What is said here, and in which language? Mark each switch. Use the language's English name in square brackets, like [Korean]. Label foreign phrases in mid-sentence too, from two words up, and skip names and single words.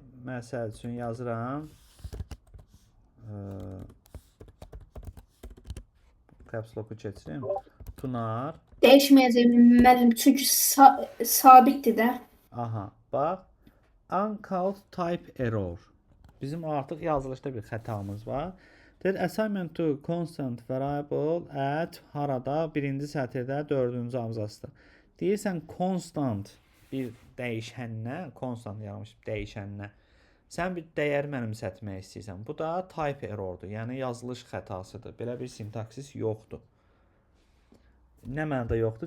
[Azerbaijani] Məsəl üçün yazıram. Caps lock'u keçirim. Tunar. Dəyişməyəcək müəllim, çünki sabitdir də. [English] Aha, bax. Uncalled type error. [Azerbaijani] Bizim artıq yazılışda bir xətamız var. Deyir, [English] assignment to constant variable at [Azerbaijani] harada birinci sətirdə dördüncü abzasda. Deyirsən constant bir dəyişənə, constant yazmış dəyişənə. Sən bir dəyər mənimsətmək istəyirsən. Bu da type errordur, yəni yazılış xətasıdır. Belə bir sintaksis yoxdur. Nə mənada yoxdur?